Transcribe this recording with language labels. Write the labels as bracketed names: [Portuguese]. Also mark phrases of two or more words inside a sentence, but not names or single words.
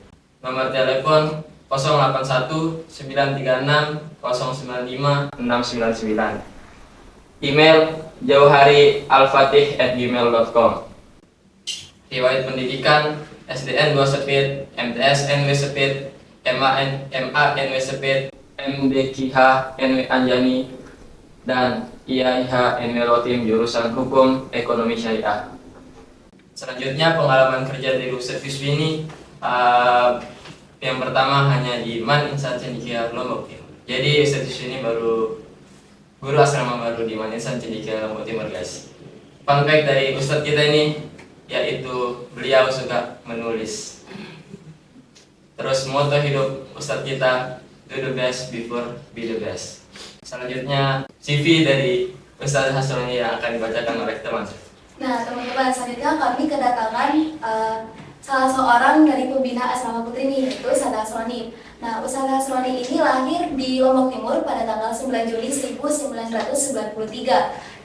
[Indonesian] Nomor telepon 081 936 095 699. Email jauhari_alfatih@gmail.com. Riwayat pendidikan SDN 2 Sepit, MTS NW Sepit, MA NW Sepit, MDKH NW Anjani, dan IAIH NW Lotim jurusan Hukum Ekonomi Syariah. Selanjutnya pengalaman kerja dari Ustadz Yusfi ini yang pertama hanya di Man Insan Cendekia Lombok Timur. Jadi Ustadz Yusfi ini baru guru asrama baru di Man Insan Cendekia Lombok Timur, guys. [English] Fun fact [Indonesian] dari Ustadz kita ini yaitu beliau suka menulis. Terus moto hidup Ustadz kita, [English] do the best before be the best. [Indonesian] Selanjutnya CV dari Ustazah Hasroni yang akan dibacakan oleh teman. Nah, teman-teman, selanjutnya kami kedatangan salah seorang dari pembina asrama putri ini, yaitu Ustazah Hasroni. Nah, Ustazah Hasroni ini lahir di Lombok Timur pada tanggal 9 Juli 1993.